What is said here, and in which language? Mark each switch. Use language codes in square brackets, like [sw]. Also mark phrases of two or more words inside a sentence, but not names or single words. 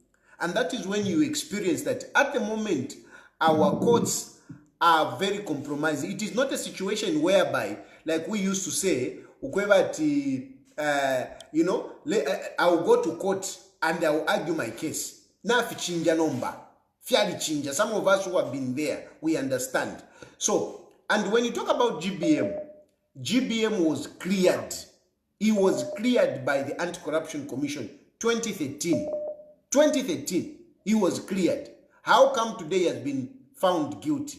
[en] And that is when you experience that at the moment, our courts are very compromised. It is not a situation whereby, like we used to say, I'll go to court and I'll argue my case. [bem] Na fichinja nomba. Fiali chinja. [en] Some of us who have been there, we understand. So, and when you talk about GBM was cleared. He was cleared by the Anti-Corruption Commission 2013. 2013, he was cleared. How come today he has been found guilty?